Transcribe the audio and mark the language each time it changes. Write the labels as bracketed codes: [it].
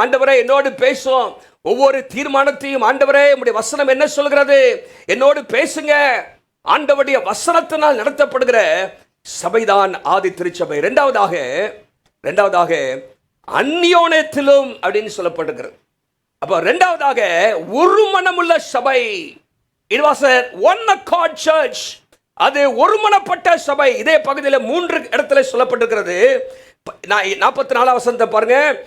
[ta] ஆண்டவரே என்னோடு பேசும், ஒவ்வொரு தீர்மானத்தையும் ஆண்டவரே உம்முடைய வசனம் என்ன சொல்கிறது, என்னோடு பேசுங்க. ஆண்டவருடைய வசனத்தினால் நடத்தப்படுகிற சபைதான் ஆதி திருச்சபை. இரண்டாவதாக அந்நியோன்யத்திலும் அப்படின்னு சொல்லப்படுகிறது. அப்போ இரண்டாவதாக ஒரு மனமுள்ள சபை. [en] It was a one accord church. [ta] அது ஒருமனப்பட்ட சபை. இதே பகுதியில் 3 இடத்துல சொல்லப்பட்டிருக்கிறது. 44 வசனத்தை பாருங்க.